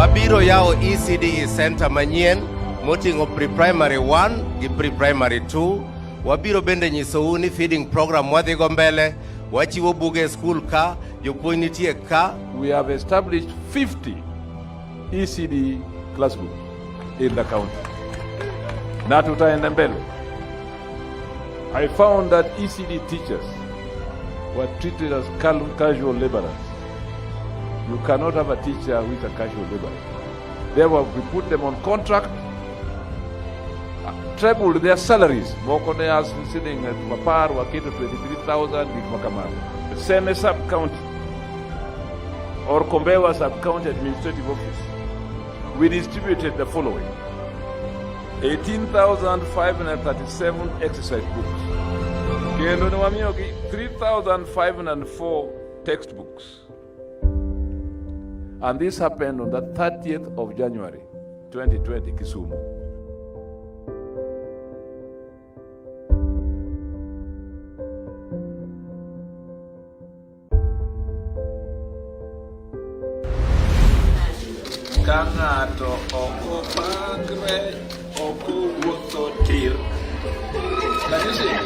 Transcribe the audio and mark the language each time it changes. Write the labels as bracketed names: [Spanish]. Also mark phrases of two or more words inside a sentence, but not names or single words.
[Luo (Kenya and Tanzania)] wabiro yao [English] ECD center [Luo (Kenya and Tanzania)] manyien moting'o pre-primary 1 gi pre-primary 2. Wabiro bende nyisou ni [English] feeding program [Luo (Kenya and Tanzania)] wadhigo mbele, wachiwo buge school ka, jopuonj nitie ka. [English] We have established 50 ECD classrooms in the county. [Swahili] Na tutaenda mbele. [English] I found that ECD teachers were treated as casual laborers. You cannot have a teacher who is a casual laborer. Therefore, we put them on contract, trebled their salaries. Mokoneas sitting at Mapar, Wakito 23,000, the same sub-county, or Kombewa sub-county administrative office. We distributed the following: 18,537 exercise books, 3,504 textbooks. And this happened on the 30th of January, 2020, Kisumu. [Luo (Kenya and Tanzania)] Kangato oko pagre oko wuotho tir. [English] Can you see?